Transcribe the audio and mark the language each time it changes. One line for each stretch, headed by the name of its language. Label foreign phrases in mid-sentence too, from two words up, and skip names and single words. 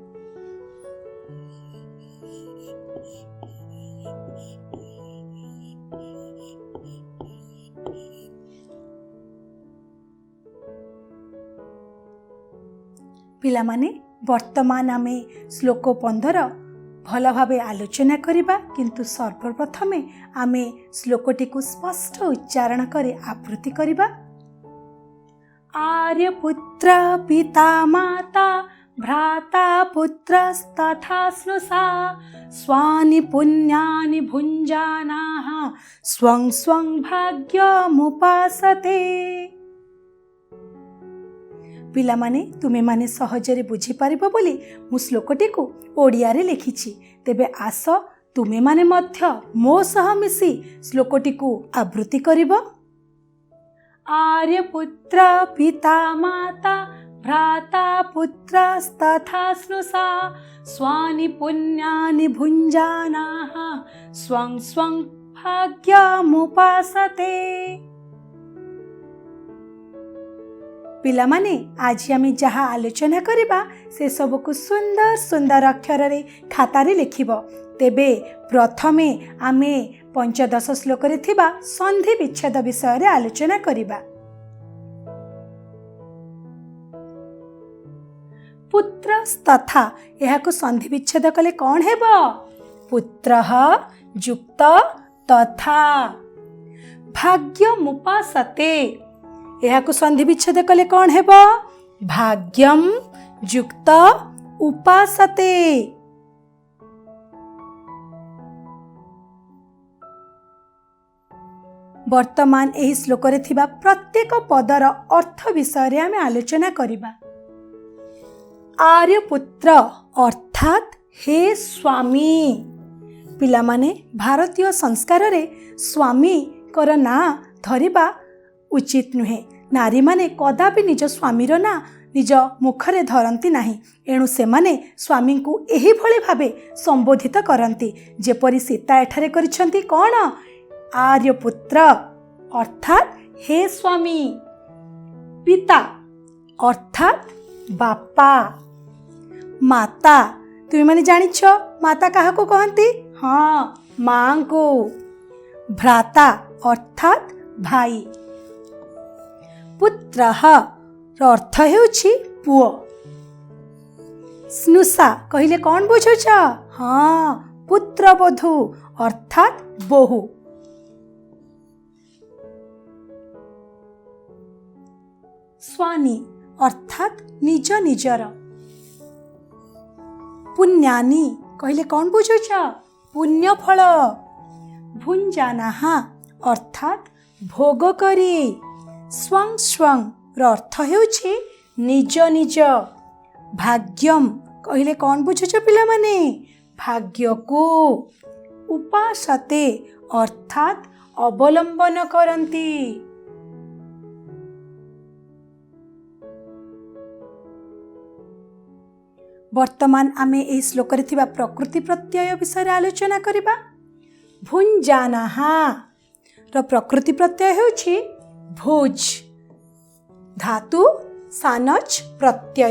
Odia: ପିଲା ମାନେ ବର୍ତ୍ତମାନ ଆମେ ଶ୍ଲୋକ 15 ଭଲ ଭାବେ ଆଲୋଚନା କରିବା। କିନ୍ତୁ ସର୍ବପ୍ରଥମେ ଆମେ ଶ୍ଲୋକଟି କୁ ସ୍ପଷ୍ଟ ଉଚ୍ଚାରଣ କରେ ଆବୃତ୍ତି କରିବା।
Sanskrit: आर्यपुत्र पिता माता भ्राता पुत्रस्तथा स्नुषा स्वानि पुण्यानि भुञ्जानाः स्वं स्वं भाग्यमुपासते।
Odia: ପିଲା ମାନେ ତୁମେ ମାନେ ସହଜରେ ବୁଝି ପାରିବ ବୋଲି ମୁଁ ଶ୍ଲୋକଟି କୁ ଓଡ଼ିଆ ରେ ଲେଖିଛି। ତେବେ ଆସ ତୁମେ ମାନେ ମଧ୍ୟ ମୋ ସହ ମିଶି ଶ୍ଲୋକଟି କୁ ଆବୃତ୍ତି କରିବ।
Sanskrit: आर्यपुत्र पिता माता भ्राता पुत्रस्तथा स्नुषा स्वानि पुण्यानि भुञ्जानाः स्वं स्वं भाग्यमुपासते।
Odia: ପିଲା ମାନେ ଆଜି ଆମେ ଯାହା ଆଲୋଚନା କରିବା ସେ ସବୁ କୁ ସୁନ୍ଦର ସୁନ୍ଦର ଅକ୍ଷର ରେ ଖାତା ରେ ଲେଖିବ। ତେବେ ପ୍ରଥମେ ଆମେ 15 ଶ୍ଲୋକ ରେ ଥିବା ସନ୍ଧି ବିଚ୍ଛେଦ ବିଷୟ ରେ ଆଲୋଚନା କରିବା। ପୁତ୍ରସ୍ତଥା ଏହାକୁ ସନ୍ଧି ବିଚ୍ଛେଦ କଲେ କଣ ହେବ? ପୁତ୍ରଃ ଯୁକ୍ତ ତଥା। भाग्यमुपासते। ଏହାକୁ ସନ୍ଧି ବିଚ୍ଛେଦ କଲେ କଣ ହେବ? ଭାଗ୍ୟମ ଯୁକ୍ତ ଉପାସତେ। ବର୍ତ୍ତମାନ ଏହି ଶ୍ଲୋକ ରେ ଥିବା ପ୍ରତ୍ୟେକ ପଦର ଅର୍ଥ ବିଷୟ ଆମେ ଆଲୋଚନା କରିବା। ଆର୍ଯ୍ୟପୁତ୍ର ଅର୍ଥାତ ହେ ସ୍ୱାମୀ। ପିଲା ମାନେ ଭାରତୀୟ ସଂସ୍କାର ରେ ସ୍ୱାମୀ କର ନା ଧରିବା ଉଚିତ ନୁହେଁ। ନାରୀ ମାନେ କଦାପି ନିଜ ସ୍ୱାମୀର ନା ନିଜ ମୁଖରେ ଧରନ୍ତି ନାହିଁ। ଏଣୁ ସେ ମାନେ ସ୍ୱାମୀ କୁ ଏହି ଭଳି ଭାବେ ସମ୍ବୋଧିତ କରନ୍ତି ଯେପରି ସୀତା ଏଠାରେ କରିଛନ୍ତି। कौन? ଆର୍ଯ୍ୟପୁତ୍ର ଅର୍ଥାତ ହେ ସ୍ୱାମୀ। ପିତା ଅର୍ଥାତ ବାପା। ମାତା ତୁମ ମାନେ ଜାଣିଛ ମାତା କାହାକୁ କହନ୍ତି? ହଁ, ମାଙ୍କୁ। ଭ୍ରାତା ଅର୍ଥାତ ଭାଇ। ପୁତ୍ରଃ ଅର୍ଥ ହେଉଛି ପୁଅ। ସ୍ନୁଷା କହିଲେ କଣ ବୁଝୁଛ? ହଁ, ପୁତ୍ରବଧୂ ଅର୍ଥାତ ବୋହୂ। ସ୍ୱାନୀ ଅର୍ଥାତ ନିଜ ନିଜର। ପୁଣ୍ୟାନୀ କହିଲେ କଣ ବୁଝୁଛ? ପୁଣ୍ୟ ଫଳ। ଭୁଞ୍ଜାନାହା ଅର୍ଥାତ ଭୋଗ କରି। ସ୍ୱଂ ସ୍ୱଂ ଅର୍ଥ ହେଉଛି ନିଜ ନିଜ। ଭାଗ୍ୟମ କହିଲେ କଣ ବୁଝୁଛ ପିଲା ମାନେ? ଭାଗ୍ୟ କୁ। ଉପାସତେ ଅର୍ଥାତ ଅବଲମ୍ବନ କରନ୍ତି। ବର୍ତ୍ତମାନ ଆମେ ଏ ଶ୍ଲୋକ ରେ ଥିବା ପ୍ରକୃତି ପ୍ରତ୍ୟୟ ବିଷୟ ଆଲୋଚନା କରିବା। ଭୁଞ୍ଜାନାହା ର ପ୍ରକୃତି ପ୍ରତ୍ୟୟ ହେଉଛି ଭୁଜ। ଧାତୁ ଶାନଚ ପ୍ରତ୍ୟୟ।